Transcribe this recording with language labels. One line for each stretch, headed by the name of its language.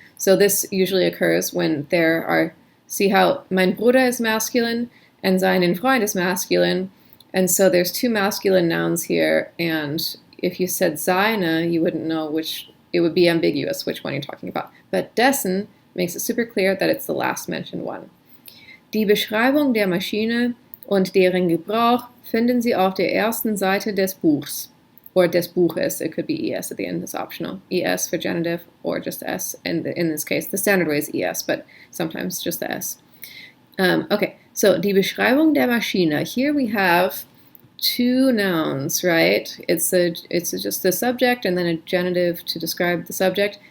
English: So this usually occurs when there are, see how
German: mein Bruder
English: is masculine and
German: seinen Freund
English: is masculine, and so there's two masculine nouns here, and if you said seine, you wouldn't know which, it would be ambiguous which one you're talking about. But dessen makes it super clear that it's the last mentioned one.
German: Die Beschreibung der Maschine und deren Gebrauch finden Sie auf der ersten Seite des Buchs.
English: Or
German: des Buches,
English: it could be es at the end, it's optional. Es for genitive, or just s, and in this case, the standard way is es, but sometimes just the s. Okay, so
German: die Beschreibung der Maschine.
English: Here we have two nouns, right? It's just the subject and then a genitive to describe the subject.